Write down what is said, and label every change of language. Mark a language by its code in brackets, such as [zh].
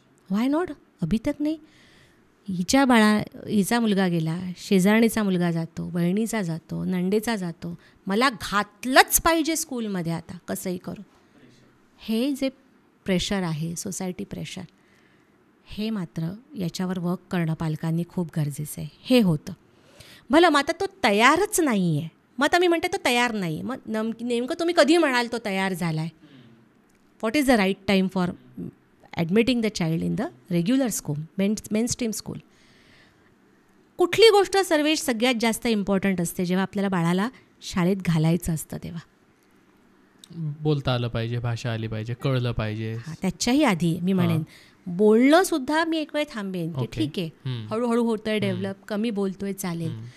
[en] why not, [hi] अभी तक [mr] नाही. हिचा मुलगा गेला, शेजारणीचा मुलगा जातो, बहिणीचा जातो, नंडेचा जातो, मला घातलंच पाहिजे स्कूलमध्ये आता कसंही करू. हे जे प्रेशर आहे, सोसायटी प्रेशर, हे मात्र याच्यावर वर्क करणं पालकांनी खूप गरजेचं आहे. हे होतं भलं, मग आता तो तयारच नाही आहे, मग आता मी म्हणते तो तयार नाही, मग नेमकं तुम्ही कधी म्हणाल तो तयार झाला आहे? [en] What is the right time for admitting the child in the regular school, mainstream school? [mr] कुठली गोष्ट सर्वेश सगळ्यात जास्त इम्पॉर्टंट असते जेव्हा आपल्याला बाळाला शाळेत घालायचं असतं? तेव्हा बोलता आलं पाहिजे, भाषा आली पाहिजे, कळलं पाहिजे. त्याच्याही आधी मी म्हणेन बोलणं सुद्धा मी एक वेळ थांबेन की ठीक आहे, हळूहळू होतंय डेव्हलप, कमी बोलतोय चालेल,